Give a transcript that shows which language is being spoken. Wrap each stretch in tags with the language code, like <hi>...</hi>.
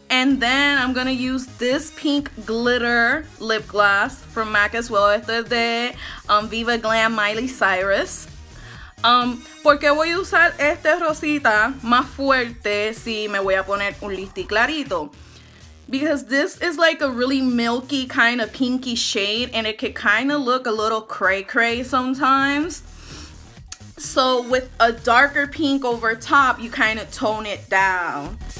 <en>And then I'm gonna use this pink glitter lip gloss from MAC as well.</en> <es>Este es de Viva Glam Miley Cyrus. ¿Por qué voy a usar este rosita más fuerte si me voy a poner un lipstick clarito?</es> <en>Because this is like a really milky kind of pinky shade and it can kind of look a little cray-cray sometimes. So with a darker pink over top, you kind of tone it down.</en>